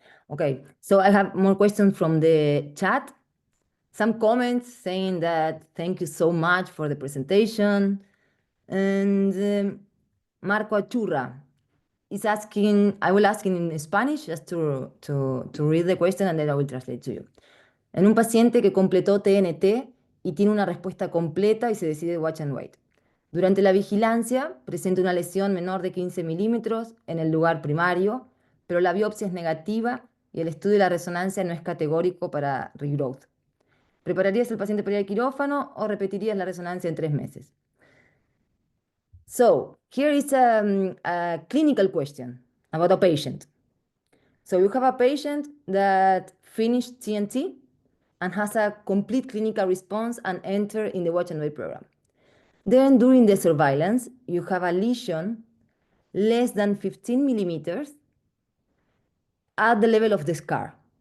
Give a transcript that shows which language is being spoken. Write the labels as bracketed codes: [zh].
[en] Okay, so I have more questions from the chat. Some comments saying that thank you so much for the presentation. And Marco Achurra is asking, I will ask in Spanish just to read the question and then I will translate to you. [es] En un paciente que completó TNT y tiene una respuesta completa y se decide watch and wait. Durante la vigilancia presenta una lesión menor de 15 milímetros en el lugar primario, pero la biopsia es negativa y el estudio de la resonancia no es categórico para regrowth. ¿Prepararías al paciente para ir al quirófano o repetirías la resonancia en 3 meses? [en] So here is a clinical question about a patient. So you have a patient that finished TNT and has a complete clinical response and enter in the watch and wait program. Then during the surveillance, you have a lesion less than 15 millimeters at the level of the scar.